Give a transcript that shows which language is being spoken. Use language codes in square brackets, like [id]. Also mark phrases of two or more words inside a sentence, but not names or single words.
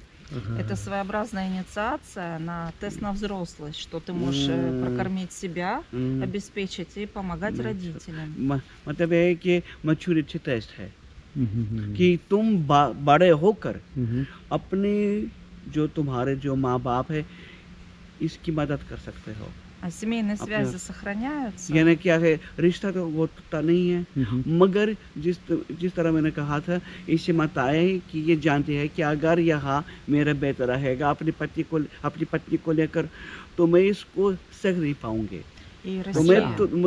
[ru] Это своеобразная инициация на тест на взрослость, что ты можешь прокормить себя, обеспечить и помогать родителям. [hi] मतलब ये है कि [en] maturity test [hi] है कि तुम बड़े होकर अपने जो तुम्हारे जो माँ बाप है इसकी मदद कर सकते हो. [ru] А семейные [hi] अपने- [ru] связи сохраняются. [hi] यानी क्या है, रिश्ता तो वो टूटा नहीं है, मगर जिस तरह मैंने कहा था, इससे मत आए कि ये जानते हैं कि अगर यहाँ मेरा बेटा रहेगा अपनी पत्नी को लेकर, तो मैं इसको सह नहीं पाऊंगी, [ru] И [hi] तो [ru] Россия,